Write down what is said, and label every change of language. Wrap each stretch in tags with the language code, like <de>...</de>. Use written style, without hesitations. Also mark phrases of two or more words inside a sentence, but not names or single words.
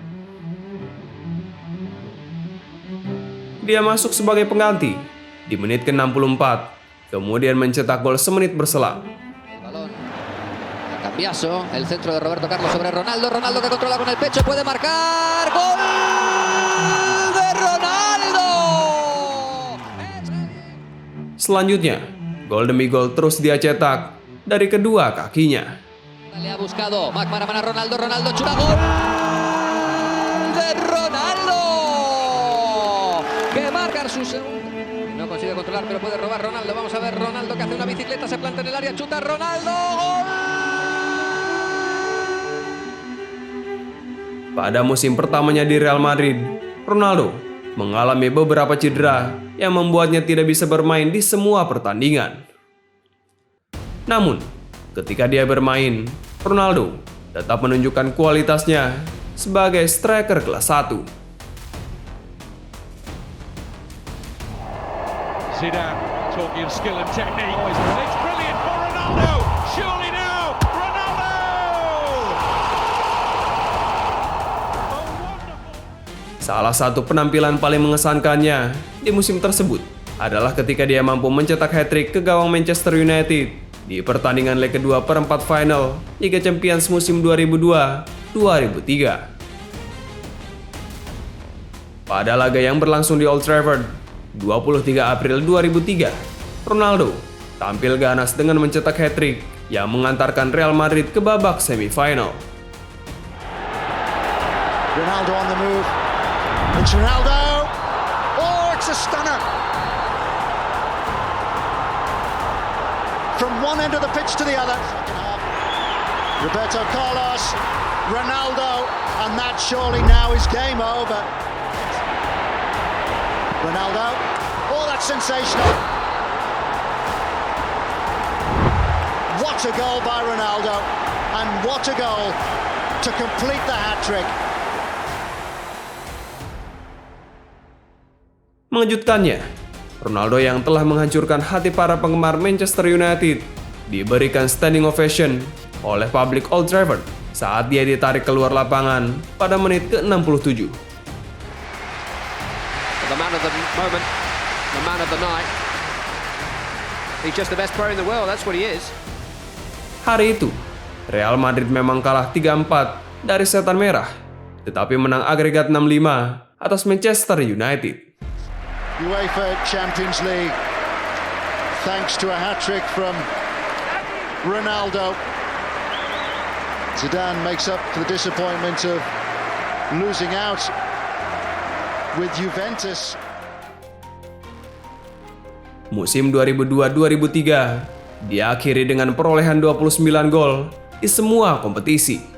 <id>Dia masuk sebagai pengganti di menit ke-64, kemudian mencetak gol semenit berselang.</id> <es>Cambiaso, el centro de Roberto Carlos sobre Ronaldo, Ronaldo que controla con el pecho, puede marcar, gol de Ronaldo.</es> <id>Selanjutnya, gol demi gol terus dia cetak dari kedua kakinya.</id> <es>Le ha buscado McManaman a Ronaldo, Ronaldo chuta, gol de Ronaldo, que marca su segundo. No consigue controlar, pero puede robar Ronaldo. Vamos a ver Ronaldo que hace una bicicleta, se planta en el área, chuta Ronaldo, gol.</es> <id>Pada musim pertamanya di Real Madrid, Ronaldo mengalami beberapa cedera yang membuatnya tidak bisa bermain di semua pertandingan. Namun, ketika dia bermain, Ronaldo tetap menunjukkan kualitasnya sebagai striker kelas 1.</id> <en>Zidane talking of skill and technique. It's brilliant for Ronaldo. Surely now, Ronaldo!</en> <id>Salah satu penampilan paling mengesankannya di musim tersebut adalah ketika dia mampu mencetak hat-trick ke gawang Manchester United di pertandingan leg kedua perempat final Liga Champions musim 2002-2003. Pada laga yang berlangsung di Old Trafford, 23 April 2003, Ronaldo tampil ganas dengan mencetak hat-trick yang mengantarkan Real Madrid ke babak semifinal.</id> <en>Ronaldo on the move. It's Ronaldo. Oh, it's a stunner. From one end of the pitch to the other. Roberto Carlos, Ronaldo, and that surely now is game over. Ronaldo, oh, that's sensational. What a goal by Ronaldo, and what a goal to complete the hat-trick.</en> <id>Mengejutkannya, Ronaldo yang telah menghancurkan hati para penggemar Manchester United diberikan</id> <en>standing ovation</en> <id>oleh publik Old Trafford saat dia ditarik keluar lapangan pada menit ke-67.</id> <en>The man of the moment, the man of the night. He's just the best player in the world, that's what he is.</en> <id>Hari itu, Real Madrid memang kalah 3-4 dari Setan Merah, tetapi menang agregat 6-5 atas Manchester United.</id> <en>UEFA Champions League, thanks to a hat-trick from Ronaldo. Zidane makes up for the disappointment of losing out with Juventus.</en> <id>Musim 2002-2003 diakhiri dengan perolehan 29 gol di semua kompetisi.</id>